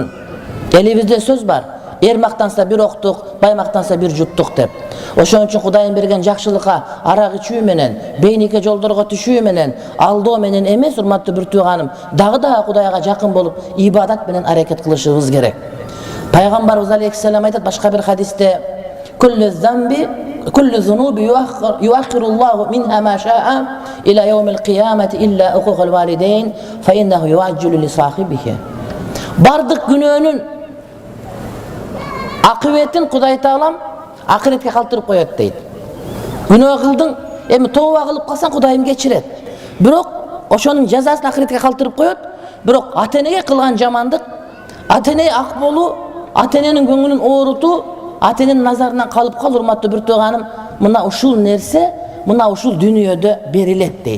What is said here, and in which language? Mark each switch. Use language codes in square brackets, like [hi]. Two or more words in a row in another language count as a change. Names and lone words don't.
[ky] Элибизде сөз бар: эр мактанса бир октук, бай мактанса бир жуттук деп. Ошон үчүн Кудайдын берген жакшылыкка арак ичүү менен, бейнике жолдорго түшүү менен, алдоо менен эмес, урматтуу бир тууганым, дагы Кудайга жакын болуп, ибадат менен аракет кылышыбыз керек. Пайгамбарыбыз алейхиссалам айтат башка бир хадисте: [ar] كل الذنوب يؤخر الله منها ما شاء إلى يوم القيامة إلا حقوق الوالدين فإنه يعجل لصاحبه. [ky] Бардык күнөөнүн акыбетін Кудай Таалам акыретке калтырып коет дейт. Күнөө кылдың, эми тооба кылып калсаң Кудайым кечирет. Бирок ошонун жазасын акыретке калтырып коет. Бирок ата-энеге кылган жамандык, ата-эне ак болуу, ата-эненин көңүлүн оорутуу, ата-эненин назарынан калып кал, урматтуу бир тууганым, мына ушул нерсе, мына ушул дүйнөдө берилет дейт.